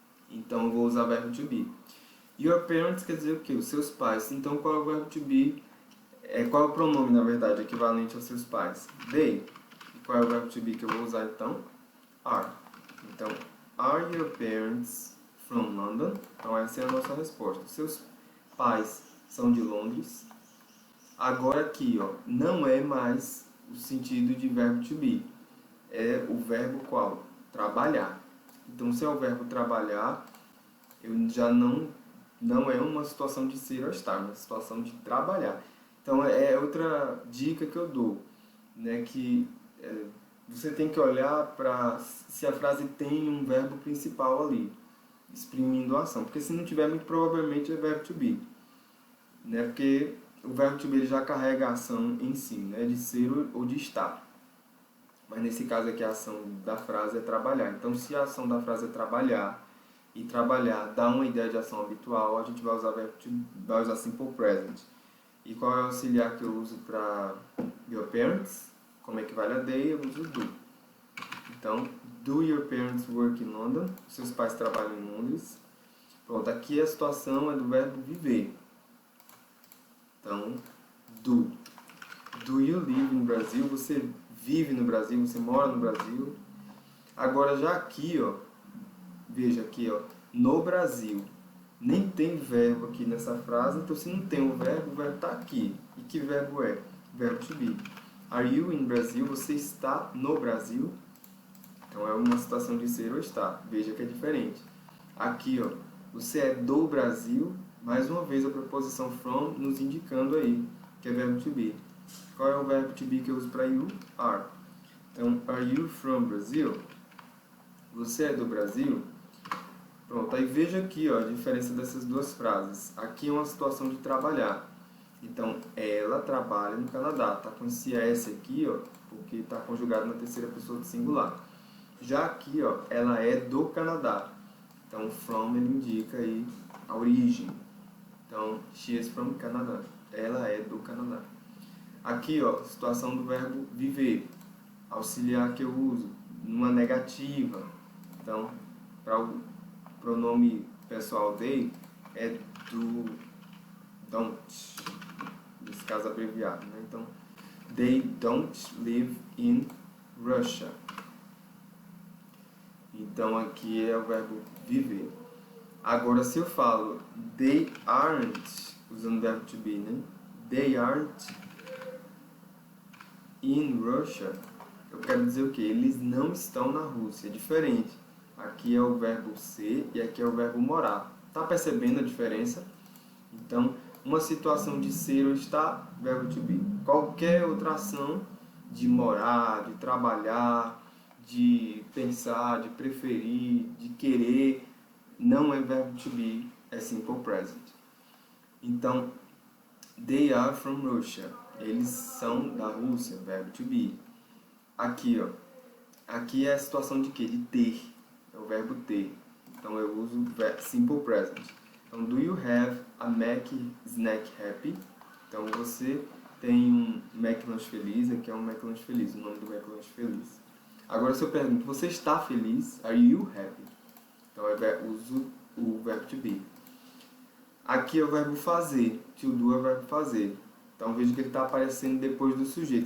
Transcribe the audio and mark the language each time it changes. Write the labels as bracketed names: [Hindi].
[Portuguese] Então, eu vou usar o verbo to be. [English] Your parents [Portuguese] quer dizer o quê? Os seus pais. Então, qual é o verbo to be? Qual é o pronome, na verdade, equivalente aos seus pais? They. E qual é o verbo to be que eu vou usar, então? [English] Are. Então, are your parents from London? [Portuguese] Então, essa é a nossa resposta. Seus pais são de Londres. Agora aqui, ó, não é mais o sentido de verbo to be. É o verbo qual? Trabalhar. Então, se é o verbo trabalhar, eu já não é uma situação de ser ou estar, é uma situação de trabalhar. Então, é outra dica que eu dou, né, que você tem que olhar para se a frase tem um verbo principal ali, exprimindo a ação. Porque se não tiver, muito provavelmente é verbo to be, né, porque o verbo to be ele já carrega a ação em si, né, de ser ou de estar. Mas nesse caso aqui a ação da frase é trabalhar. Então, se a ação da frase é trabalhar, e trabalhar dá uma ideia de ação habitual, a gente vai usar Simple Present. E qual é o auxiliar que eu uso para your parents? Como equivale a they, eu uso do. [English] Então, do your parents work in London? [Portuguese] Seus pais trabalham em Londres. Pronto, aqui a situação é do verbo viver. [English] Então, do. Do you live in Brazil? [Portuguese] Você vive no Brasil, você mora no Brasil. Agora já aqui, ó, veja aqui, ó, no Brasil. Nem tem verbo aqui nessa frase, então se não tem o verbo está aqui. E que verbo é? Verbo to be. [English] Are you in Brazil? [Portuguese] Você está no Brasil? Então é uma situação de ser ou estar. Veja que é diferente. Aqui, ó, você é do Brasil. Mais uma vez a preposição from nos indicando aí que é verbo to be. Qual é o verbo to be que eu uso para you? Are. [English] Então, are you from Brazil? [Portuguese] Você é do Brasil? Pronto, aí veja aqui ó, a diferença dessas duas frases. Aqui é uma situação de trabalhar. Então, ela trabalha no Canadá. Tá com esse S aqui, ó, porque está conjugado na terceira pessoa do singular. Já aqui, ó, ela é do Canadá. Então, from ele indica aí a origem. [English] Então, she is from Canada. [Portuguese] Ela é do Canadá. Aqui, ó, situação do verbo viver. Auxiliar que eu uso numa negativa. Então, para o pronome pessoal they é do don't. Nesse caso abreviado, né? [English] Então, they don't live in Russia. [Portuguese] Então, aqui é o verbo viver. Agora, se eu falo [English] they aren't, [Portuguese] usando o verbo to be, né? [English] They aren't in Russia, [Portuguese] eu quero dizer o quê? Eles não estão na Rússia. É diferente. Aqui é o verbo ser e aqui é o verbo morar. Tá percebendo a diferença? Então, uma situação de ser ou estar, verbo to be. Qualquer outra ação de morar, de trabalhar, de pensar, de preferir, de querer, não é verbo to be, é simple present. [English] Então, they are from Russia. [Portuguese] Eles são da Rússia, verbo to be. Aqui, ó. Aqui é a situação de quê? De ter. É o verbo ter. Então, eu uso simple present. [English] Então, do you have a Mac snack happy? [Portuguese] Então, você tem um McLanche feliz. Aqui é um McLanche feliz, o nome do McLanche feliz. Agora, se eu pergunto, você está feliz? [English] Are you happy? [Portuguese] Então, eu uso o verbo to be. Aqui é o verbo fazer. To do é o verbo fazer. Então, veja que ele está aparecendo depois do sujeito.